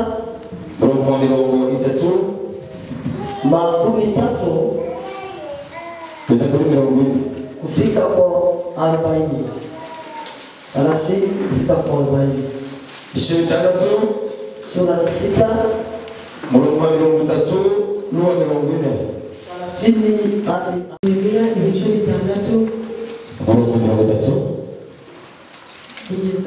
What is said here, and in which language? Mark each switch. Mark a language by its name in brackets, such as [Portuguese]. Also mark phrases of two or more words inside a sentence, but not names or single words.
[Kinyarwanda] mirongo itatu [Swahili] makumi tatu kufika kwa 40 anasema kufika kwa 40 sura ya 6 [Kinyarwanda] mirongo itatu n'uwa mirongo ine Biblia igice bitandatu mirongo itatu kugeza